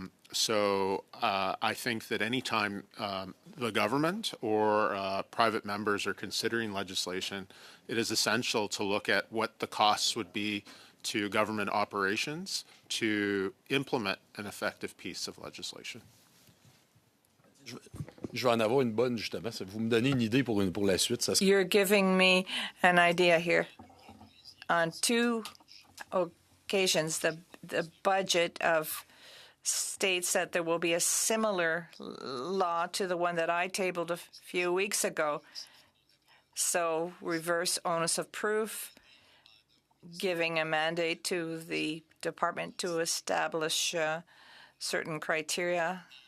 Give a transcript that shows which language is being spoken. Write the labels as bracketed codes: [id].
[en] I think that anytime the government or private members are considering legislation, it is essential to look at what the costs would be to government operations to implement an effective piece of legislation. [fr] Je vais en avoir une bonne, justement. Vous me donnez une idée pour la suite. [en] You're giving me an idea here. On 2 occasions, the budget of states that there will be a similar law to the one that I tabled a few weeks ago. So reverse onus of proof, giving a mandate to the department to establish certain criteria.